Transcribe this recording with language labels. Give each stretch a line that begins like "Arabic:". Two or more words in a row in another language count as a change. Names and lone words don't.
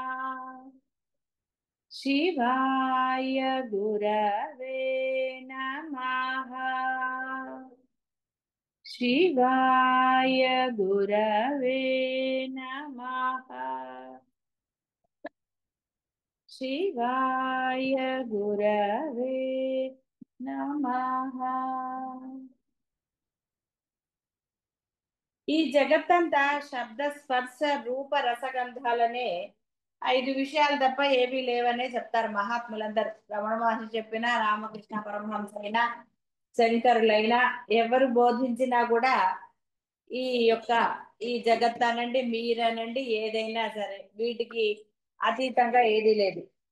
Sanskrit: शिवाय गुरवे नमः। शिवाय गुरवे नमः। शिवाय गुरवे नमः।
Telugu: ఈ జగత్తంతా శబ్ద స్పర్శ రూప రసగంధాలనే 5 విషయాలు తప్ప ఏమీ లేవనే చెప్తారు మహాత్ములందరూ. రమణ మహర్షి చెప్పినా, రామకృష్ణ పరమహంస అయినా, శంకరులైనా ఎవరు బోధించినా కూడా ఈ యొక్క ఈ జగత్ అనండి, మీరనండి, ఏదైనా సరే వీటికి అతీతంగా ఏదీ లేదు.